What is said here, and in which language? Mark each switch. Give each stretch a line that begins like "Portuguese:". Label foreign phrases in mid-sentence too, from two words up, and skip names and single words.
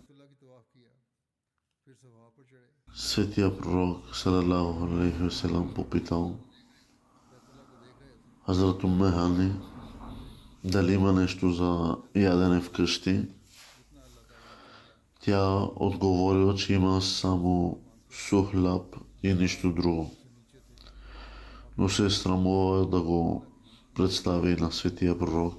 Bulgarian: светия пророк
Arabic: صلى الله عليه وسلم
Bulgarian: попитал Хазрат Умме Хани дали има нещо за ядене вкъщи. Тя отговорила, че има само сух хляб и нищо друго, но се е срамувала да го представи на светия пророк.